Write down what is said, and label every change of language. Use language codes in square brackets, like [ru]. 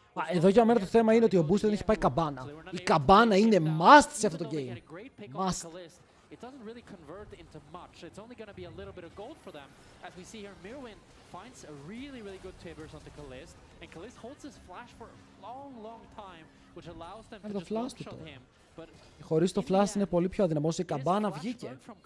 [el] Εδώ για μένα το θέμα είναι ότι ο Booster δεν έχει πάει καμπάνα. Η καμπάνα είναι must σε αυτό το game. Must. [en] it doesn't really convert into much. It's only going to be a little bit of gold for them. As we see here, Mirwin finds a really, really good Tibbers onto Kalist, and Kalist holds his flash for a long, long time, which allows them to just one-shot him. But [el] χωρίς το flash είναι πολύ πιο αδυναμός. Η καμπάνα βγήκε.